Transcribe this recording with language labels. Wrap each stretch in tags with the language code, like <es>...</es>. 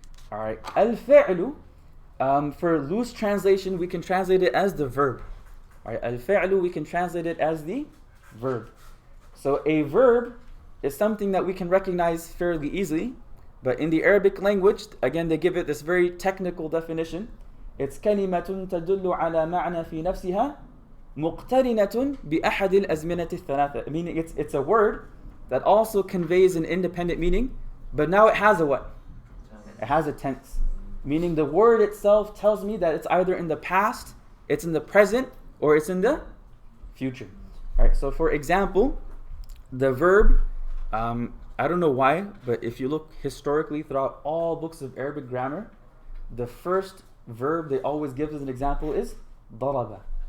<en>Alright. Al-fi'lu, for loose translation, we can translate it as the verb. Alright. Al-fi'lu, we can translate it as the verb. So a verb is something that we can recognize fairly easily. But in the Arabic language, again, they give it this very technical definition. It's</en> <ar>كلمة تدل على معنى في نفسها مقترنة بأحد الأزمنة الثلاثة.</ar> <en>Meaning it's a word that also conveys an independent meaning, but now it has a what? It has a tense. Meaning the word itself tells me that it's either in the past, it's in the present, or it's in the future. Right. So for example, the verb, I don't know why, but if you look historically throughout all books of Arabic grammar, the first verb they always give as an example is daraba.</en>